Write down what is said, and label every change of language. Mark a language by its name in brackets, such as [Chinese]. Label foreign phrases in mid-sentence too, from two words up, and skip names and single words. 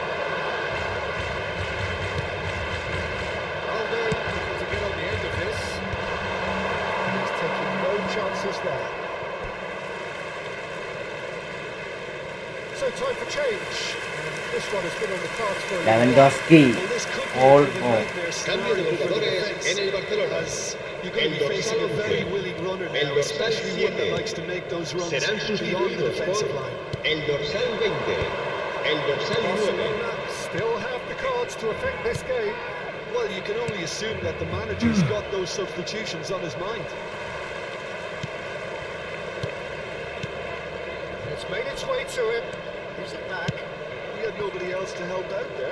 [English] Aldo looking to get on the end of this. And he's taking no chances there. So time for change. This one has been on the cards for a Lewandowski. Well, this could be All a bit of a more. nightmare [Spanish] Cambio de [English] scenario for the [Spanish] jugadores [English] defence, [Spanish] en el Barcelona. [English] as you're going to [Spanish] El [English] be facing a [Spanish] dorsal [English] very [Spanish] 11. [English] willing runner [Spanish] El [English] now, [Spanish] dorsal [English] especially one that [Spanish] 7. [English] likes to make those runs [Spanish] Serán [English] beyond the [Spanish] sustituidos [English] defensive [Spanish] por [English] line. [Spanish] el dorsal 20, el dorsal 9. [English] Barcelona still have the cards to affect this game. Well, you can only assume that the manager's got those substitutions on his mind. It's made its way to him. Gives it back. He had nobody else to help out there.